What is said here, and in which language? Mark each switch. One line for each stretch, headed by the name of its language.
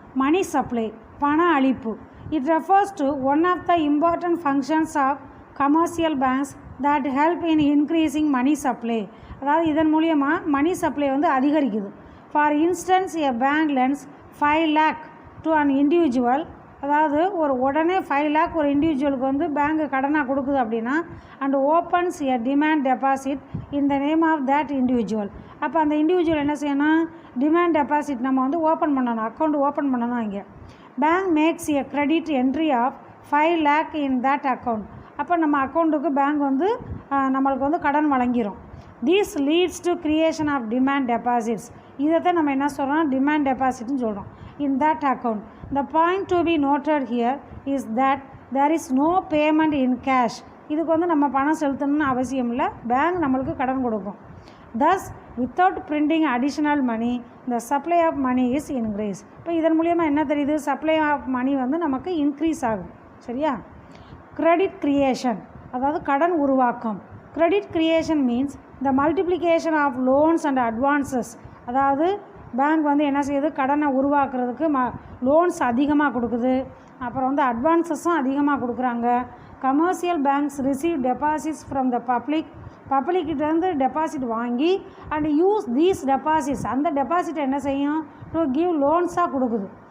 English: money supply,
Tamil: பண அளிப்பு.
English: It refers to one of the important functions of commercial banks that help in increasing money supply.
Tamil: அதாவது இதன் மூலியமாக money supply வந்து அதிகரிக்குது.
English: For instance a bank lends 5 lakh to an individual.
Tamil: அதாவது உடனே 5 lakh ஒரு இண்டிவிஜுவலுக்கு வந்து பேங்க் கடனாக கொடுக்குது அப்படின்னா,
English: And opens a demand deposit in the name of that individual.
Tamil: அப்போ அந்த இண்டிவிஜுவல் என்ன செய்யணும், டிமாண்ட் டெபாசிட் நம்ம வந்து ஓப்பன் பண்ணணும், அக்கௌண்ட் ஓப்பன் பண்ணணும்.
English: இங்கே bank makes a credit entry of 5 lakh in that account.
Tamil: அப்போ நம்ம அக்கௌண்ட்டுக்கு பேங்க் வந்து நம்மளுக்கு வந்து கடன் வழங்கிடும்.
English: This leads to creation of demand deposits.
Tamil: இதைத்தான் நம்ம என்ன சொல்கிறோம், டிமாண்ட் டெபாசிட்னு சொல்கிறோம்.
English: In that account. The point to be noted here is that there is no payment in cash.
Tamil: இதுக்கு வந்து நம்ம பணம் செலுத்தணும்னு அவசியம் இல்லை, பேங்க் நம்மளுக்கு கடன் கொடுக்கும்.
English: Thus without printing additional money the supply of money is increased.
Tamil: இப்போ இதன் மூலியமாக என்ன தெரியுது, சப்ளை ஆஃப் மணி வந்து நமக்கு இன்க்ரீஸ் ஆகும். சரியா? கிரெடிட் கிரியேஷன், அதாவது கடன் உருவாக்கம்.
English: Credit creation means the multiplication of loans and advances.
Tamil: அதாவது பேங்க் வந்து என்ன செய்யுது, கடனை உருவாக்குறதுக்கு லோன்ஸ் அதிகமாக கொடுக்குது, அப்புறம் வந்து அட்வான்ஸஸும் அதிகமாக கொடுக்குறாங்க.
English: commercial banks receive deposits from the
Tamil: பப்ளிக்கிட்டேருந்து deposit வாங்கி
English: and use these deposits,
Tamil: அந்த டெபாசிட் என்ன செய்யும்,
English: to give
Tamil: லோன்ஸாக கொடுக்குது.